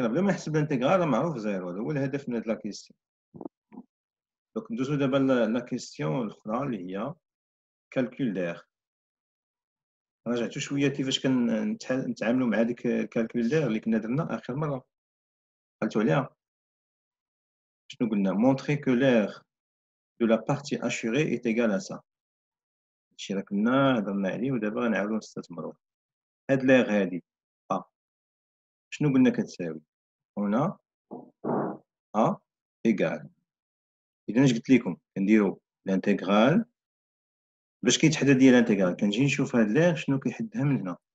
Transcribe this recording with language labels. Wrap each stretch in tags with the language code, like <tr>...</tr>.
<ar>راه بلا ما نحسب الانتيغرال راه معروف زيرو، هذا هو الهدف من هاد لا كيستيون. دونك ندوزو دابا لا كيستيون الاخرى اللي هي كالكول داير. رجعتو شويه كيفاش كنتعاملوا مع ديك الكالكول داير اللي كنا درنا اخر مره قلتو عليها. شنو قلنا؟</ar> <fr>montrer que l'air de la partie assurée est égal à ça.</fr> <ar>هادشي راه كنا هضرنا عليه ودابا غنعاودو نستثمروه. هاد l'air هادي شنو قلنا كتساوي؟ هنا égal. اذا اش قلت لكم؟ كنديرو الانتيغرال باش كيتحدد ديال الانتيغرال كنجي نشوف هاد l'air شنو كيحدها من هنا.</ar>